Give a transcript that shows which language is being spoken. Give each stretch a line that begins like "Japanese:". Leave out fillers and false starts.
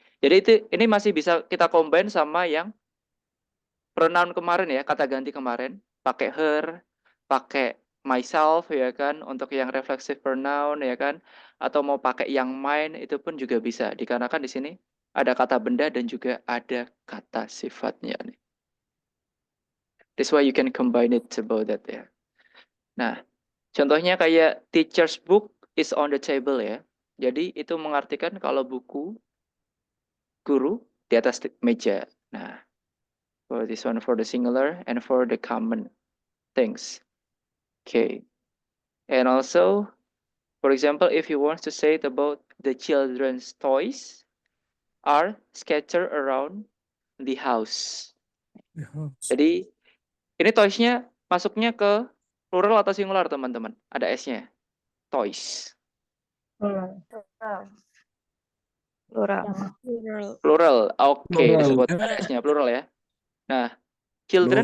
Indonesian: Jadi ini masih bisa kita combine sama yang pronoun kemarin ya, kata ganti kemarin. Pakai her, pakai myself ya kan, untuk yang reflexive pronoun ya kan. Atau mau pakai yang mine itu pun juga bisa. Dikarenakan di sini ada kata benda dan juga ada kata sifatnya nih.
English: That's why you can combine it about that ya.
Indonesian: Nah, contohnya kayak
English: teacher's book is on the table ya.
Indonesian: Jadi itu mengartikan kalau buku guru di atas meja.
English: Nah, for this one for the singular and for the common things. Okay. And also, for example, if you want to say it about the children's toys are scattered around the house.
Indonesian: Jadi ini toys-nya masuknya ke plural atau singular teman-teman? Ada S-nya. Toys. Plural. Plural. Plural. Oke, Plural. disebut ada S-nya plural ya. Nah, children